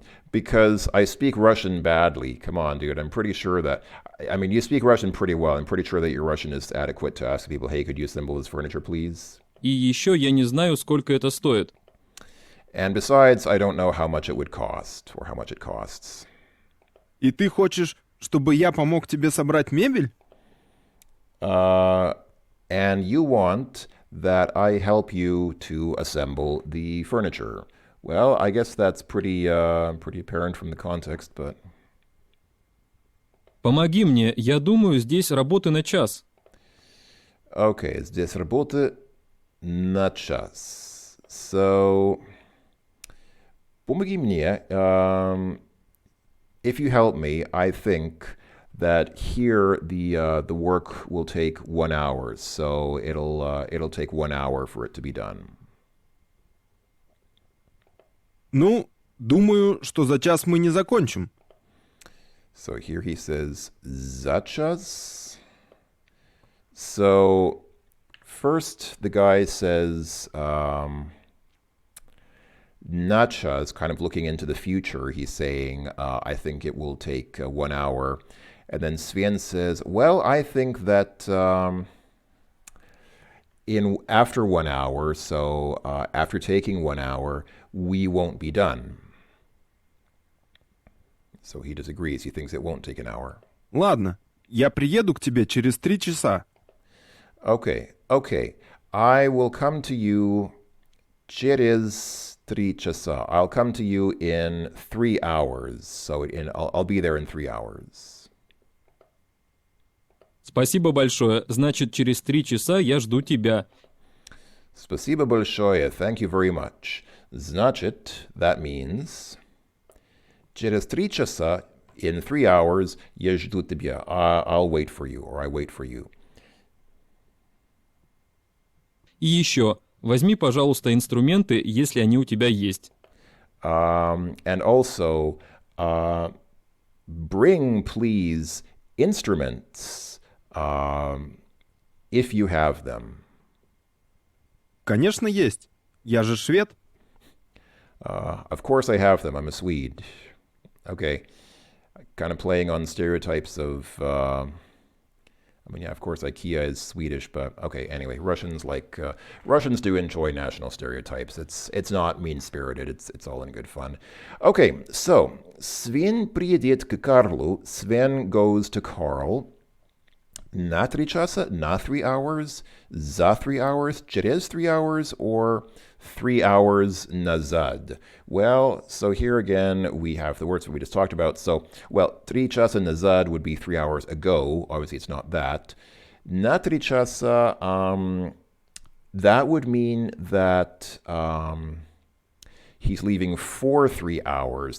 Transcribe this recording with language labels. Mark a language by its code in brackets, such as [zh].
[en] Because I speak Russian badly. Come on, dude. I'm pretty sure that, I mean, you speak Russian pretty well. I'm pretty sure that your Russian is adequate to ask people, hey, could you assemble this furniture, please? [ru] И еще я не знаю, сколько это стоит. [en] And besides, I don't know how much it would cost or how much it costs. [ru] И ты хочешь, чтобы я помог тебе собрать мебель? [en] And you want that I help you to assemble the furniture. Well, I guess that's pretty apparent from the context, but... [ru] Помоги мне, я думаю, здесь работы на час. Okay, здесь работа на час. So, помоги мне. [en] If you help me, I think that here the work will take 1 hour. So it'll take 1 hour for it to be done. [ru] Ну, думаю, что за час мы не закончим. [en] So here he says [ru] за час. [en] So first the guy says [ru] на час, [en] kind of looking into the future. He's saying, I think it will take 1 hour. And then Sven says, well, I think that after 1 hour, so after taking 1 hour, we won't be done. So he disagrees. He thinks it won't take an hour. [ru] Ладно, я приеду к тебе через 3 часа. [en] Okay. I will come to you [ru] через 3 часа. [en] I'll come to you in 3 hours. So I'll be there in 3 hours. [ru] Спасибо большое. Значит, через 3 часа я жду тебя. Спасибо большое. [en] Thank you very much. [ru] Значит, [en] that means [ru] через 3 часа, [en] in 3 hours, [ru] я жду тебя. [en] I'll wait for you, or I wait for you. [ru] И еще, возьми, пожалуйста, инструменты, если они у тебя есть. [en] And also, bring, please, instruments, if you have them. [ru] Конечно, есть. Я же швед. [en] Of course I have them. I'm a Swede. Okay. Kind of playing on stereotypes of, of course IKEA is Swedish, but okay, anyway, Russians do enjoy national stereotypes. It's not mean-spirited. It's all in good fun. [ru] Okay, so Sven приедет к Карлу. [en] Sven goes to Carl. [ru] На 3 часа, на [en] 3 hours, [ru] за 3 hours, через 3 hours, or 3 hours назад. [en] Well, so here again, we have the words that we just talked about. So, [ru] 3 часа назад [en] would be 3 hours ago. Obviously, it's not that. [ru] На 3 часа, [en] that would mean that he's leaving for 3 hours.